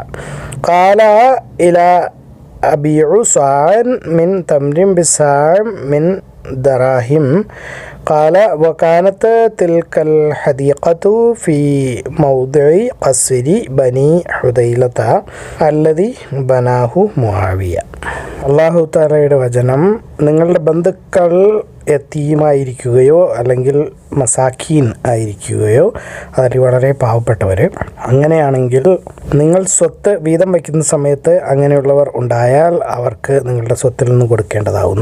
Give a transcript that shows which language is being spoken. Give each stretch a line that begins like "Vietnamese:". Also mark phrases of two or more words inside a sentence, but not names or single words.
Arabic: قال إلى أبيع صاعا من تمر بصاع من دراهم. قال وكانت تلك الحديقة في موضع قصر بني حذيلة الذي بناه معاوية.
Malayalam: അല്ലാഹു തആലയുടെ വചനം, നിങ്ങളുടെ ബന്ധുക്കൾ യതീമായിരിക്കുകയോ അല്ലെങ്കിൽ മസാക്കീൻ ആയിരിക്കുകയോ അതിൽ വളരെ പാവപ്പെട്ടവർ, അങ്ങനെയാണെങ്കിൽ നിങ്ങൾ സ്വത്ത് വീതം വയ്ക്കുന്ന സമയത്ത് അങ്ങനെയുള്ളവർ ഉണ്ടായാൽ അവർക്ക് നിങ്ങളുടെ സ്വത്തിൽ നിന്ന് കൊടുക്കേണ്ടതാകുന്നു.